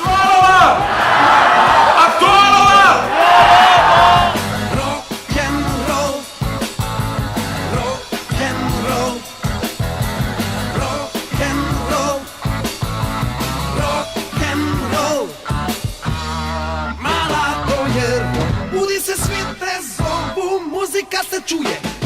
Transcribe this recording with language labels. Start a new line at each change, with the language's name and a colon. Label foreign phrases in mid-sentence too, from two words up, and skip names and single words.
English: rock and roll, rock and roll, rock and roll, rock and roll.
Serbian: Mala to je rock, budi se, svi te zovu, muzika se čuje,